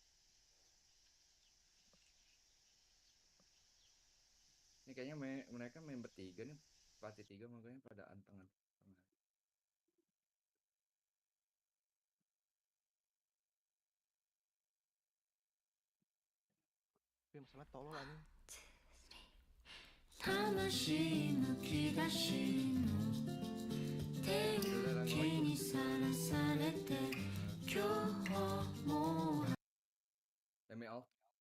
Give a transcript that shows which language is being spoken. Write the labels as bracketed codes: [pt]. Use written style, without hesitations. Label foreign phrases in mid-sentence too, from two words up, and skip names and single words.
[id] Ini kayaknya mereka main bertiga nih, pelatih 3 makanya pada anteng. Tapi masalah tolol aja. [ja] 話むき出しの天気にさらされて今日も [en] Let me out.